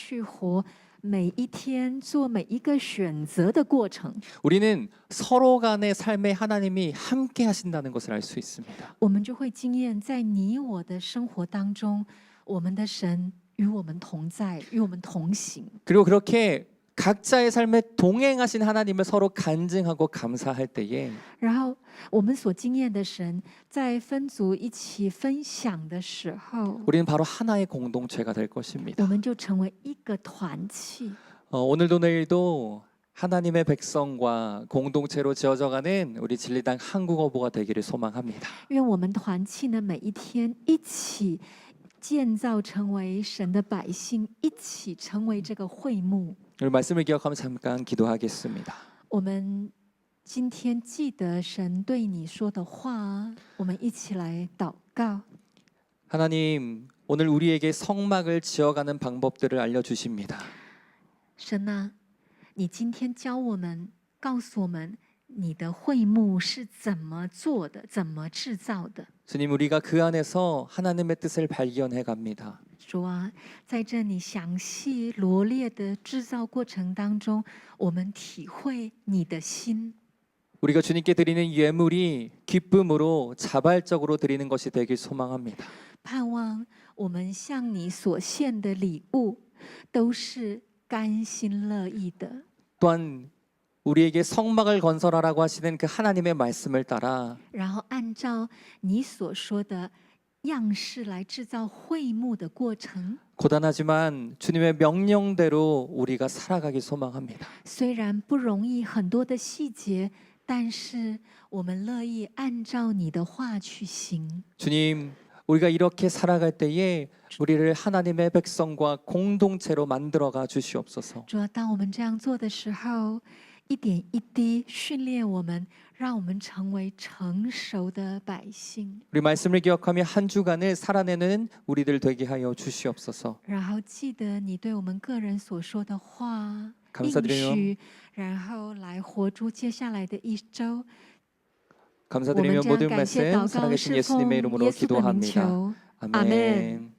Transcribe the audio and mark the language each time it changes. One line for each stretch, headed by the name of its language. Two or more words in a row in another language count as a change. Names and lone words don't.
Chinese: 按照神的话去活， 每一天做每一个选择的过程。
Korean: 우리는 서로 간의 삶에 하나님이 함께 하신다는 것을 알 수 있습니다.
Chinese: 我们就会经验在你我的生活当中，我们的神与我们同在，与我们同行。
Korean: 그리고 그렇게 각자의 삶에 동행하신 하나님을 서로 간증하고 감사할 때에
Chinese: 然后我们所经验的神，在分组一起分享的时候，
Korean: 우리는 바로 하나의 공동체가 될
Chinese: 我
Korean: 것입니다.
Chinese: 们就成为一个团契。
Korean: 오늘도 내일도 하나님의 백성과 공동체로 지어져가는 우리 진리당 한국어부가 되기를 소망합니다.
Chinese: 愿我们团契呢，每一天一起建造成为神的百姓，一起成为这个会幕。
Korean: 오늘 말씀을 기억하며 잠깐 기도하겠습니다.
Chinese: 我们今天记得神对你说的话，我们一起来祷告。
Korean: 하나님, 오늘 우리에게 성막을 지어가는 방법들을 알려주십니다.
Chinese: 神啊，你今天教我们，告诉我们你的会幕是怎么做的，怎么制造的。
Korean: 주님, 우리가 그 안에서 하나님의 뜻을 발견해 갑니다.
Chinese: 主啊，在这你详细罗列的制造过程当中，我们体会你的心。
Korean: 우리가 주님께 드리는 예물이 기쁨으로 자발적으로 드리는 것이 되길 소망합니다.
Chinese: 盼望我们向你所献的礼物，都是甘心乐意的。
Korean: 또한 우리에게 성막을 건설하라고 하시는 그 하나님의 말씀을 따라
Chinese: 然后按照你所说的样式来制造会幕的过程。
Korean: 고단하지만 주님의 명령대로 우리가 살아가기 소망합니다.
Chinese: 虽然不容易，很多的细节，但是我们乐意按照你的话去行。
Korean: 주님, 우리가 이렇게 살아갈 때에 우리를 하나님의 백성과 공동체로 만들어가 주시옵소서.
Chinese: 主要当我们这样做的时候，一点一滴训练我们，让我们成为成熟的百姓。
Korean: 우리 말씀을 기억하며 한 주간을 살아내는 우리들 되게 하여 주시옵소서.
Chinese: 然后记得你对我们个人所说的话，
Korean: 감사드려요.
Chinese: 应许，然后来活出接下来的一周。
Korean: 감사드리며 모든
Chinese: 感谢
Korean: 말씀
Chinese: 祷告
Korean: 살아계신
Chinese: 是奉
Korean: 예수님의 이름으로
Chinese: 耶稣的名
Korean: 기도합니다.
Chinese: 求，
Korean: 아멘.